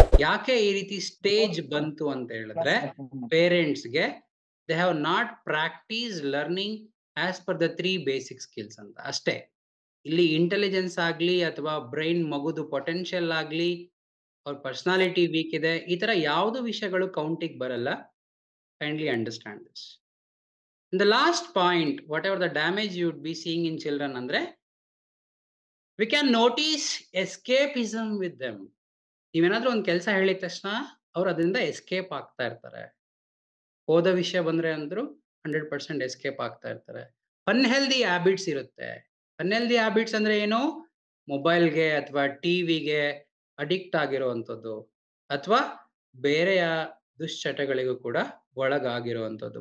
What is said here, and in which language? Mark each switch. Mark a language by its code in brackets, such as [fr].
[kn] ಯಾಕೆ ಈ ರೀತಿ ಸ್ಟೇಜ್ ಬಂತು ಅಂತ ಹೇಳಿದ್ರೆ, ಪೇರೆಂಟ್ಸ್ಗೆ [en] they have not practise learning as per the 3 basic skills [kn] ಅಂತ ಅಷ್ಟೇ. ಇಲ್ಲಿ ಇಂಟೆಲಿಜೆನ್ಸ್ ಆಗ್ಲಿ ಅಥವಾ ಬ್ರೈನ್ ಮಗುದು ಪೊಟೆನ್ಶಿಯಲ್ ಆಗ್ಲಿ, ಅವ್ರ ಪರ್ಸನಾಲಿಟಿ ವೀಕ್ ಇದೆ, ಈ ತರ ಯಾವ್ದು ವಿಷಯಗಳು ಕೌಂಟಿಗೆ ಬರಲ್ಲ. [en] Kindly understand this. The last point, whatever the damage you would be seeing in children [kn] andre, [en] we can notice escapism with them. [kn] ನೀವೇನಾದ್ರೂ ಒಂದು ಕೆಲಸ ಹೇಳಿದ ತಕ್ಷಣ ಅವ್ರು ಅದರಿಂದ ಎಸ್ಕೇಪ್ ಆಗ್ತಾ ಇರ್ತಾರೆ. ಓದೋ ವಿಷಯ ಬಂದ್ರೆ ಅಂದ್ರು 100% ಎಸ್ಕೇಪ್ ಆಗ್ತಾ ಇರ್ತಾರೆ. ಅನ್ಹೆಲ್ದಿ ಹ್ಯಾಬಿಟ್ಸ್ ಇರುತ್ತೆ. ಅನ್ಹೆಲ್ದಿ ಹ್ಯಾಬಿಟ್ಸ್ ಅಂದ್ರೆ ಏನು? ಮೊಬೈಲ್ಗೆ ಅಥವಾ ಟಿವಿಗೆ ಅಡಿಕ್ಟ್ ಆಗಿರುವಂಥದ್ದು, ಅಥವಾ ಬೇರೆಯ ದುಶ್ಚಟಗಳಿಗೂ ಕೂಡ ಒಳಗಾಗಿರುವಂಥದ್ದು.